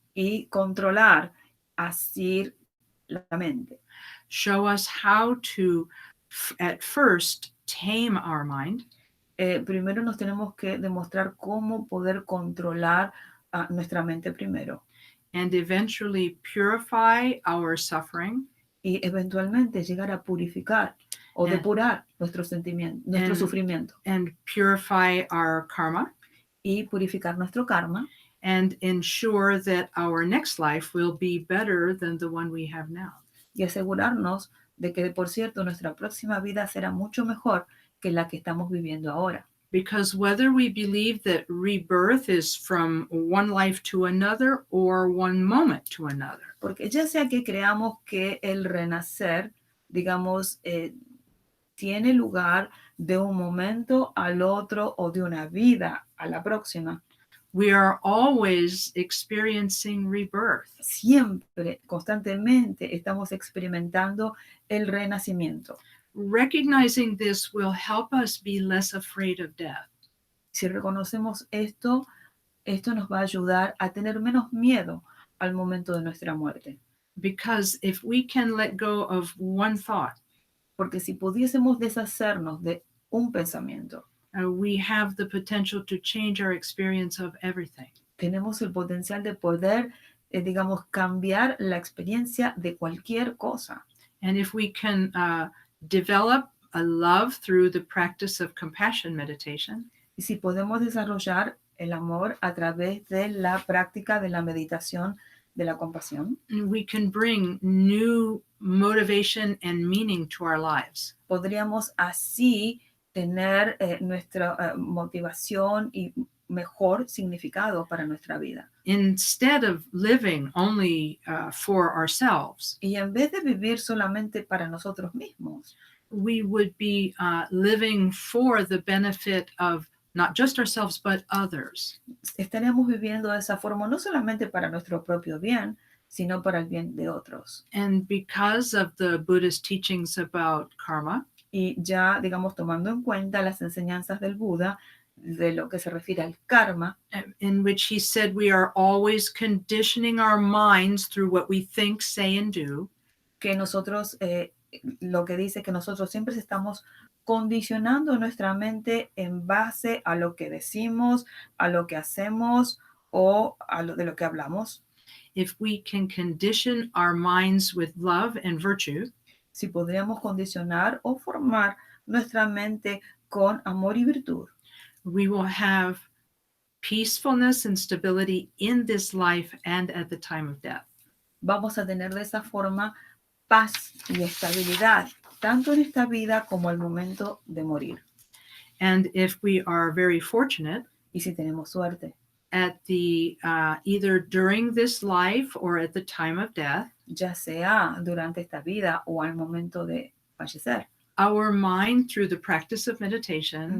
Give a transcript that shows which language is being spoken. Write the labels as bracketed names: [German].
[Spanish] Y controlar, asir la mente. [English] Show us how to, at first, tame our mind. [Spanish] Primero nos tenemos que demostrar cómo poder controlar nuestra mente primero. [English] And eventually purify our suffering. [Spanish] Y eventualmente llegar a purificar o depurar nuestro sentimiento, nuestro sufrimiento. [English] And purify our karma. [Spanish] Y purificar nuestro karma. [English] And ensure that our next life will be better than the one we have now. [Spanish] Y asegurarnos de que, por cierto, nuestra próxima vida será mucho mejor que la que estamos viviendo ahora. [English] Because whether we believe that rebirth is from one life to another or one moment to another. [Spanish] Porque ya sea que creamos que el renacer, digamos, tiene lugar de un momento al otro o de una vida a la próxima. [English] We are always experiencing rebirth. [Spanish] Siempre, constantemente, estamos experimentando el renacimiento. [English] Recognizing this will help us be less afraid of death. [Spanish] Si reconocemos esto nos va a ayudar a tener menos miedo al momento de nuestra muerte. [English] Because if we can let go of one thought, [Spanish] porque si pudiésemos deshacernos de un pensamiento, [English] we have the potential to change our experience of everything. [Spanish] Tenemos el potencial de poder, digamos, cambiar la experiencia de cualquier cosa. [English] And if we can develop a love through the practice of compassion meditation, [Spanish] y si podemos desarrollar el amor a través de la práctica de la meditación de la compasión, [English] we can bring new motivation and meaning to our lives. [Spanish] Podríamos así tener nuestra motivación y mejor significado para nuestra vida. [English] Instead of living only for ourselves, [Spanish] y en vez de vivir solamente para nosotros mismos, [English] we would be living for the benefit of not just ourselves, but others. [Spanish] Estaríamos viviendo de esa forma no solamente para nuestro propio bien, sino para el bien de otros. [English] And because of the Buddhist teachings about karma, [Spanish] y ya, digamos, tomando en cuenta las enseñanzas del Buda de lo que se refiere al karma, [English] in which he said we are always conditioning our minds through what we think, say, and do, [Spanish] que nosotros, lo que dice que nosotros siempre estamos condicionando nuestra mente en base a lo que decimos, a lo que hacemos o de lo que hablamos. [English] If we can condition our minds with love and virtue, [Spanish] si podríamos condicionar o formar nuestra mente con amor y virtud, [English] we will have peacefulness and stability in this life and at the time of death. [Spanish] Vamos a tener de esa forma paz y estabilidad, tanto en esta vida como al momento de morir. [English] And if we are very fortunate, [Spanish] y si tenemos suerte, [English] at the either during this life or at the time of death, [Spanish] ya sea durante esta vida o al momento de fallecer, [English] our mind, through the practice of meditation,